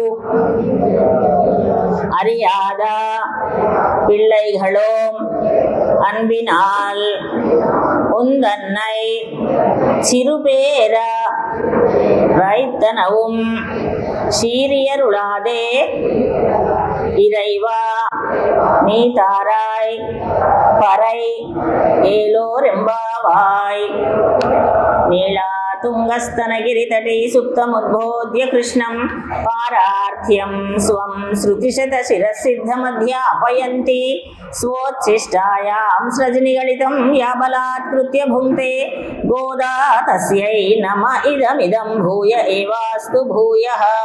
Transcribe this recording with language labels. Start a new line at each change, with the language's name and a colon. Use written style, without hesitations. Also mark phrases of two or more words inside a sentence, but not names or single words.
Tamil: அறியாத பிள்ளைகளோம் அன்பினால் உந்தன்னை சிறுபேர ரைத்தனவும் சீரியருளாதே இறைவா நீ தாராய் பறை ஏலோரெம்பாவாய்.
Sanskrit: நீளா తుంగస్తనగిరితటే సుప్తముద్బోధ్య కృష్ణం పారార్థ్యం స్వం శృతిశతశిరసిద్ధమధ్యాపయంతి స్వోచ్ఛిష్టాయాం సృజనిగళితం యా బలాత్కృత్య భుంక్తే గోదా తస్యై నమ ఇదమిదం భూయ ఏవాస్తు భూయః.